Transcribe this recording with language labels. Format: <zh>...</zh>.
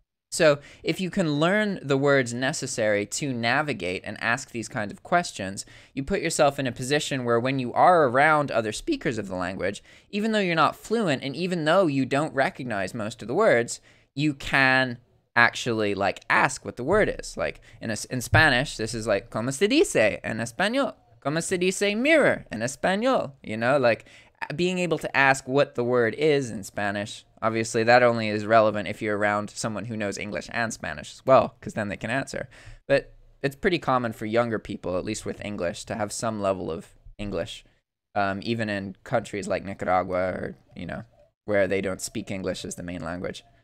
<en>So if you can learn the words necessary to navigate and ask these kinds of questions, you put yourself in a position where when you are around other speakers of the language, even though you're not fluent and even though you don't recognize most of the words, you can actually like ask what the word is. Like in Spanish, this is like,</en> <es>¿Cómo se dice en español? ¿Cómo se dice mirror en español?</es> <en>Like being able to ask what the word is in Spanish. Obviously, that only is relevant if you're around someone who knows English and Spanish as well, because then they can answer. But it's pretty common for younger people, at least with English, to have some level of English, even in countries like Nicaragua or, where they don't speak English as the main language.</en>